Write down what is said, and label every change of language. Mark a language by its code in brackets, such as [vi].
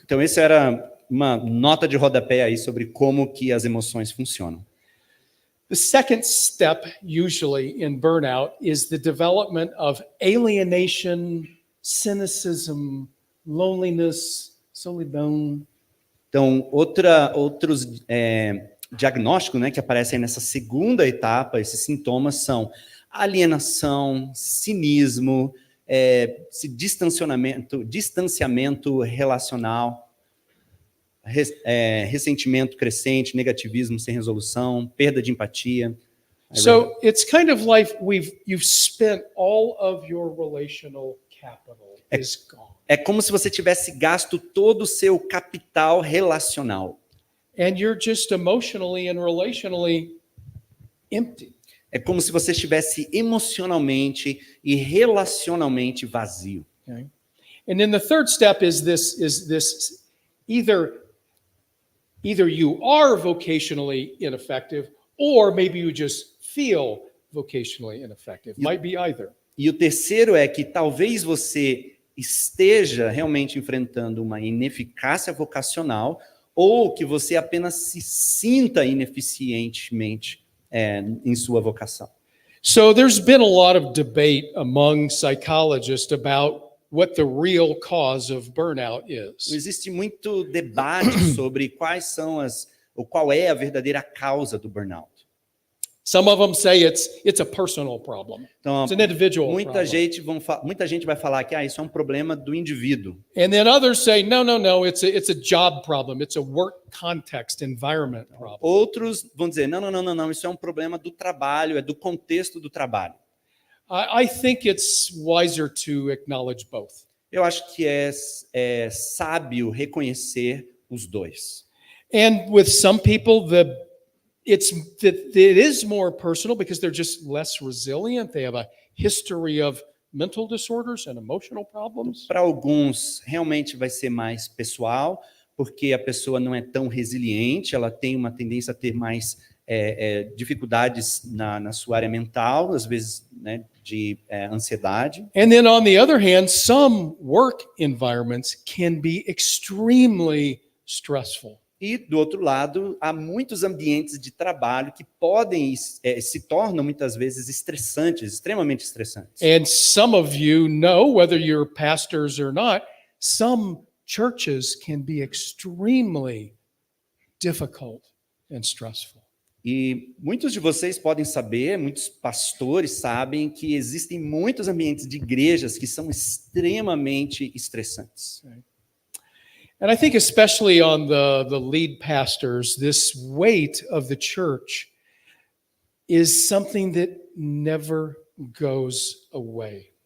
[pt] Então, esse era uma nota de rodapé aí sobre como que as emoções funcionam. [en] The second step, usually in burnout, is the development of alienation, cynicism, loneliness, solidão. [pt] Então, outros diagnósticos, né, que aparecem nessa segunda etapa, esses sintomas são alienação, cinismo, esse distanciamento relacional, ressentimento crescente, negativismo sem resolução, perda de empatia. [en] So it's kind of like you've spent all of your relational capital is gone. [pt] É como se você tivesse gasto todo o seu capital relacional. [en] And you're just emotionally and relationally empty. [pt] É como se você estivesse emocionalmente e relacionalmente vazio. [en] Okay. And then the third step is this either you are vocationally ineffective or maybe you just feel vocationally ineffective. Might be either. [pt] E o terceiro é que talvez você esteja realmente enfrentando uma ineficácia vocacional ou que você apenas se sinta ineficientemente em sua vocação. [en] So there's been a lot of debate among psychologists about what the real cause of burnout is. [pt] Existe muito debate sobre qual é a verdadeira causa do burnout. [en] Some of them say it's a personal problem. [pt] Então, [en] It's an individual [pt] muita [en] problem. [pt] gente vai falar que isso é um problema do indivíduo. [en] And then others say, no, it's a job problem. It's a work context, environment problem. [pt] Outros vão dizer, não, isso é um problema do trabalho, é do contexto do trabalho. [en] I think it's wiser to acknowledge both. [pt] Eu acho que é sábio reconhecer os dois. [en] And with some people, it is more personal because they're just less resilient. They have a history of mental disorders and emotional problems. [pt] Para alguns, realmente vai ser mais pessoal, porque a pessoa não é tão resiliente, ela tem uma tendência a ter mais dificuldades na sua área mental, às vezes, né, de ansiedade. [en] And then on the other hand, some work environments can be extremely stressful. [pt] E, do outro lado, há muitos ambientes de trabalho que se tornam muitas vezes estressantes, extremamente estressantes. [en] And some of you know, whether you're pastors or not, some churches can be extremely difficult and stressful. [pt] E muitos de vocês podem saber, muitos pastores sabem que existem muitos ambientes de igrejas que são extremamente estressantes. [en] And I think especially on the lead pastors, this weight of the church is something that never goes away.